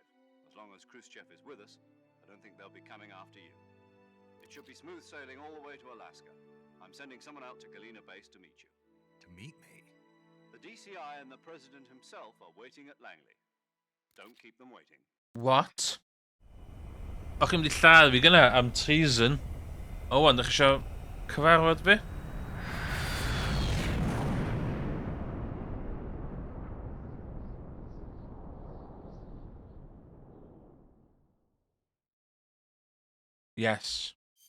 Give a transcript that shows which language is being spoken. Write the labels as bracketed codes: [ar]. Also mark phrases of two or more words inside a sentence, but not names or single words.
[en] As long as Khrushchev is with us, I don't think they'll be coming after you. It should be smooth sailing all the way to Alaska. I'm sending someone out to Galena Base to meet you. To meet me? The DCI and the President himself are waiting at Langley. Don't keep them waiting. What? [cy] O'ch chi'n mynd i lladd fi gyna am treason. O, wan, ddech chi isio cyfarfod fi? [en] Yes.